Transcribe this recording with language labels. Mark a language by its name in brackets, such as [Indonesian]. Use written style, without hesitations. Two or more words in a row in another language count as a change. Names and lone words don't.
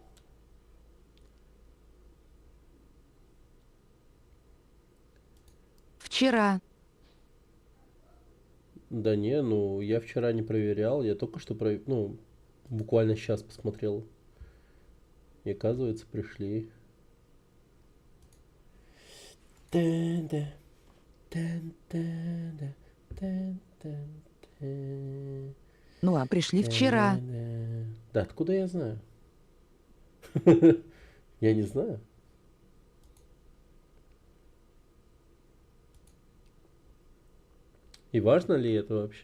[Russian] Вчера. Да не, ну я вчера не проверял, я только что ну, буквально сейчас посмотрел. И оказывается, пришли. Тэн-да, тэн-тэн-да, тэн-тэн-тэн. Ну а пришли вчера. Да, откуда я знаю? Я не знаю. И важно ли это вообще?